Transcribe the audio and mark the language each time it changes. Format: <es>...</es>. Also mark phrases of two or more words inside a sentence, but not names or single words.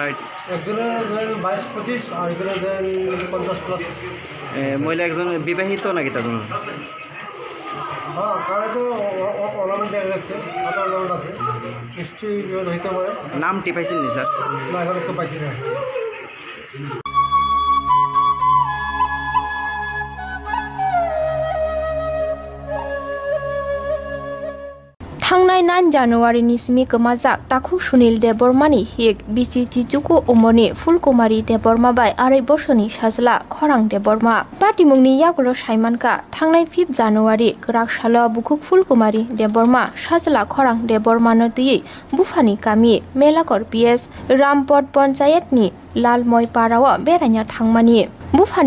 <bn>একজনের ধরেন 22-25 আর একজনের ধরেন 50+। মহিলা একজন বিবাহিত নাকি তার জন্য? হ্যাঁ কারণে তো অর্নামেন্ট দেখা যাচ্ছে, হাতে অর্নামেন্ট আছে, নিশ্চয়ই বিরোধ হইতে পারে। নামটি পাইছেন নি স্যার? না এখন একটু পাইছি না।</bn> <trp>थांनाय 9 जानुवारिनि सिमि गोमाजाक ताखु सुनील देबबर्मानि हिक बिसि चिचुकु अमनि फुलकुमारी देबबर्मा बाय 2 बोसोरनि साजला खरां देबबर्मा पाटिमुंनि यागुलो साइमानका थांनाय 5 जानुवारि गराकसालो बुकुक फुलकुमारी देबबर्मा साजला खरां देबबर्मानो दुयै बुफानि गामि मेलाकर पिएस रामपट पन्चायतनि लालमय पाराव बेरायनो थांमानि बुफानि</trp>